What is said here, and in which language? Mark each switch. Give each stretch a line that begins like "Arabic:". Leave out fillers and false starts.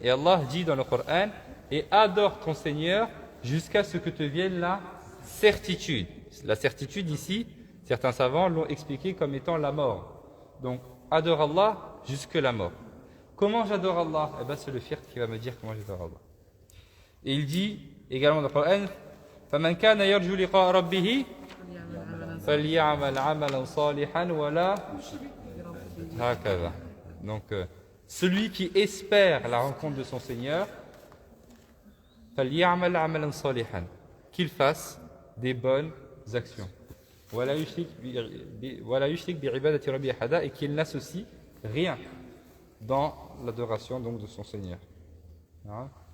French: Et Allah dit dans le Coran, et adore ton Seigneur jusqu'à ce que te vienne la certitude. La certitude ici, certains savants l'ont expliqué comme étant la mort. Donc, adore Allah jusque la mort. Comment j'adore Allah? Eh bien, c'est le fiqh qui va me dire comment j'adore Allah.
Arabic: Et il dit également dans le Coran, فَمَنْ كَانَ يَرْجُو لِقَاءَ رَبِّهِ فَلْيَعْمَلْ عَمَلًا صَالِحًا وَلَا هَكَذا.
French: Donc, celui qui espère la rencontre de son Seigneur, فَلْيَعْمَلْ عَمَلًا صَالِحًا, qu'il fasse des bonnes actions. وَلَا يُشْرِكْ بِعِبَادَةِ رَبِّهِ أَحَدًا, et qu'il n'associe rien dans l'adoration donc de son Seigneur. Hein?